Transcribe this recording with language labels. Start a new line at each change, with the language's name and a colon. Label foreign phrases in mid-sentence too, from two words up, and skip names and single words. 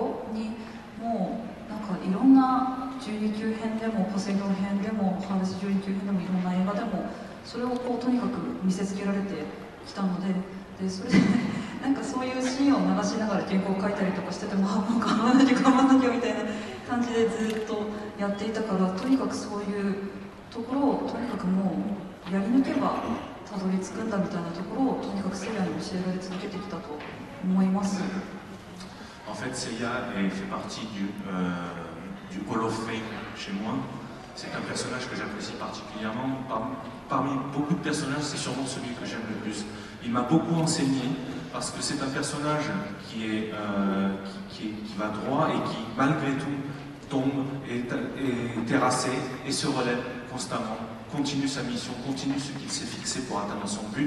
Japanese: ろにもうなんかいろんな12級編でもポセイドン編でもハーレス12級編でもいろんな映画でもそれをこうとにかく見せつけられてきたので、それでなんかそういうシーンを流しながら原稿を書いたりとかしてても、もう頑張らなきゃみたいな感じでずっとやっていたから、とにかくそういうところをとにかくもうやり抜けばたどり着くんだみたいなところをとにかくせいやに教えられ続けてきたと思います。
French: En fait, Seiya fait partie du
English: Hall of Fame
French: chez moi. C'est un personnage que j'apprécie particulièrement. Parmi beaucoup de personnages, c'est sûrement celui que j'aime le plus. Il m'a beaucoup enseigné parce que c'est un personnage qui va droit et qui, malgré tout, tombe, est terrassé et se relève constamment, continue sa mission, continue ce qu'il s'est fixé pour atteindre son but.